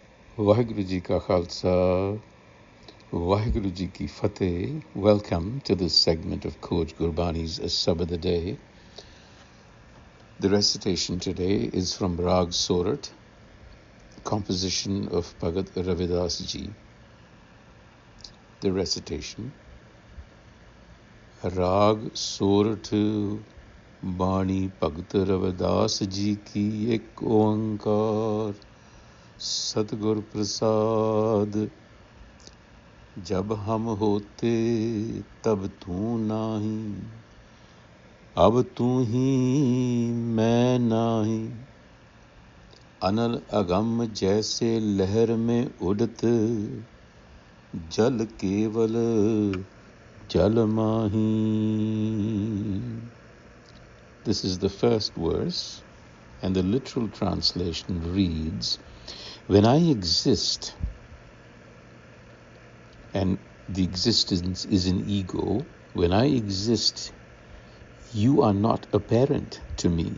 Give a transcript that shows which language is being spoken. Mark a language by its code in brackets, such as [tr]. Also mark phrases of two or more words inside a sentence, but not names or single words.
[pa] ਵਾਹਿਗੁਰੂ ਜੀ ਕਾ ਖਾਲਸਾ, ਵਾਹਿਗੁਰੂ ਜੀ ਕੀ ਫ਼ਤਹਿ. [en] Welcome to this segment of Coach Gurbani's a-sabad-a-day. The recitation today is from Rag Sorat, composition of Bhagat Ravidas Ji. The recitation: [pa] ਰਾਗ ਸੋਰਠਿ ਬਾਣੀ ਭਗਤ ਰਵਿਦਾਸ ਜੀ ਕੀ ਇਕ ਓਅੰਕਾਰ ਸਤਿਗੁਰ ਪ੍ਰਸਾਦਿ. [hi] जब हम होते तब तू नाही, अब तू ही मैं नाही। अनल अगम जैसे लहर में उड़त, जल केवल जल माही. [en] This is the first verse, and the literal translation reads, when I exist, and the existence is in ego, when I exist, you are not apparent to me.